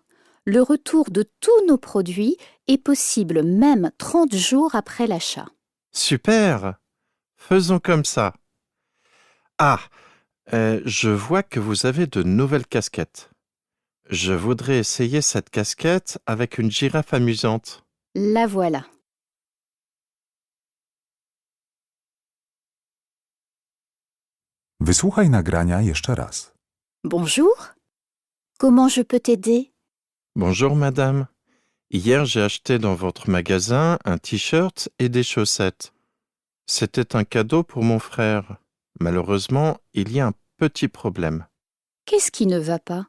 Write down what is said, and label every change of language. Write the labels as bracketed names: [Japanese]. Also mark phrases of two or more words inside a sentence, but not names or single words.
[French] Le retour de tous nos produits est possible même 30 jours après l'achat. Super! Faisons comme ça. Ah, je vois que vous avez de nouvelles casquettes. Je voudrais essayer cette casquette avec une girafe amusante. La voilà. [Polish] Wysłuchaj nagrania jeszcze raz. [French] Bonjour. Comment je peux t'aider? Bonjour madame. Hier j'ai acheté dans votre magasin un t-shirt et des chaussettes. C'était un cadeau pour mon frère. Malheureusement, il y a un petit problème. Qu'est-ce qui ne va pas?